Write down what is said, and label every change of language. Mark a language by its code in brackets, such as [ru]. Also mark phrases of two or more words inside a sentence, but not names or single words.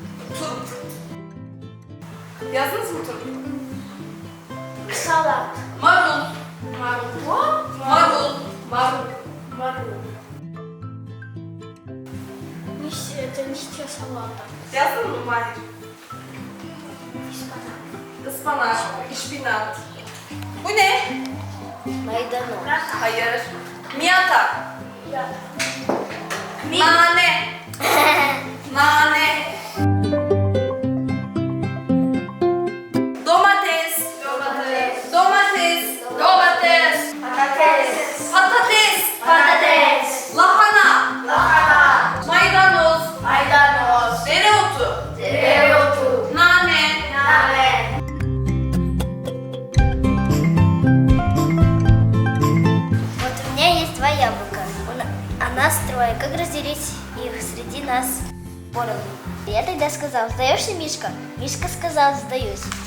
[tr] Turp. Yazdınız mı turp? Salat. Marul. Marul. Marul. Marul. Marul. [ru] Это листья салата. [tr] Yazdın mı Mahir? Ispanak. İşpinat. Bu ne? Maydanoz. Hayır. Miyata. Nane. Nane. Domates. Domates. Domates. Domates. Patates. Patates. Patates. Lahana. Lahana. Maydanoz. Maydanoz. Dereotu. Dereotu. Nane. Nane. [ru] Вот у меня есть два яблока. А нас трое. Как разделить их среди нас поровну? Я тогда сказал, сдаешься, Мишка? Мишка сказал, сдаюсь.